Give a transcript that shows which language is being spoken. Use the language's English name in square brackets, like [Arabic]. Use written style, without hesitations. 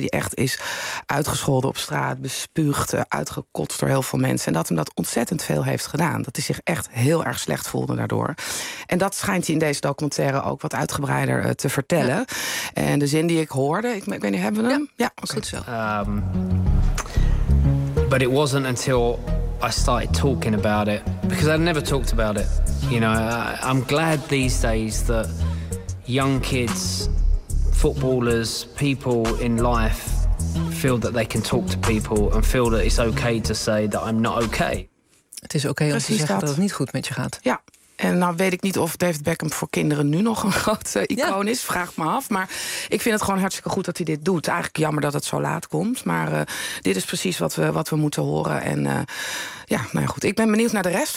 [Dutch] Die echt is uitgescholden op straat, bespuugd, uitgekotst door heel veel mensen. En dat hem dat ontzettend veel heeft gedaan. Dat hij zich echt heel erg slecht voelde daardoor. En dat schijnt hij in deze documentaire ook wat uitgebreider te vertellen. Ja. En de zin die ik hoorde, ik weet niet, hebben we hem? Ja, ja, okay. Goed zo. [English] But it wasn't until I started talking about it. Because I never talked about it. You know, I'm glad these days that young kids, footballers, people in life feel that they can talk to people and feel that it's okay to say that I'm not okay. [Dutch] Het is oké om te zeggen dat het niet goed met je gaat. Ja. En nou weet ik niet of David Beckham voor kinderen nu nog een grote icoon is. Vraag me af. Maar ik vind het gewoon hartstikke goed dat hij dit doet. Eigenlijk jammer dat het zo laat komt. Maar dit is precies wat we moeten horen. En goed. Ik ben benieuwd naar de rest.